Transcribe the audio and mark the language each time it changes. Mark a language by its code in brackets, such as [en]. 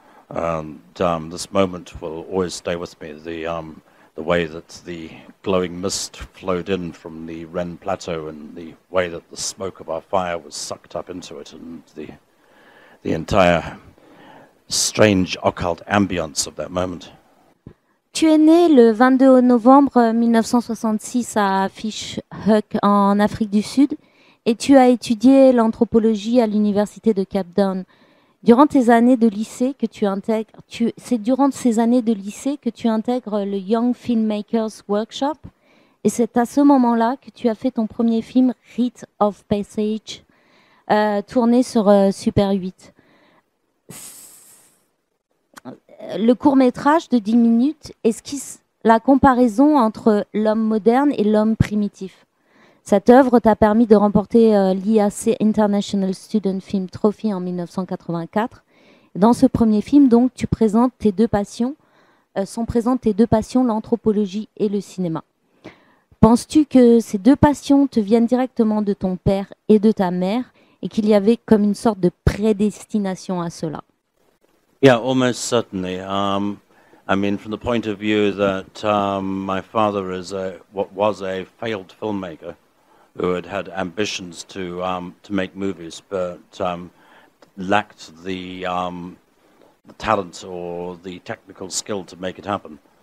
[en] And this moment will always stay with me. The way that the glowing mist flowed in from the Ren Plateau, and the way that the smoke of our fire was sucked up into it, and the entire strange occult ambience of that moment. [fr] Tu es né le 22 novembre 1966 à Fish-Hoek en Afrique du Sud et tu as étudié l'anthropologie à l'université de Cape Town. Durant tes années de lycée que c'est durant ces années de lycée que tu intègres le Young Filmmakers Workshop, et c'est à ce moment-là que tu as fait ton premier film Rite of Passage, tourné sur Super 8. Le court-métrage de 10 minutes esquisse la comparaison entre l'homme moderne et l'homme primitif. Cette œuvre t'a permis de remporter l'IAC International Student Film Trophy en 1984. Dans ce premier film, donc, tu présentes tes deux passions, l'anthropologie et le cinéma. Penses-tu que ces deux passions te viennent directement de ton père et de ta mère et qu'il y avait comme une sorte de prédestination à cela? [en] Yeah, almost certainly. I mean, from the point of view that my father was a failed filmmaker who had ambitions to make movies, but lacked the talent or the technical skill to make it happen.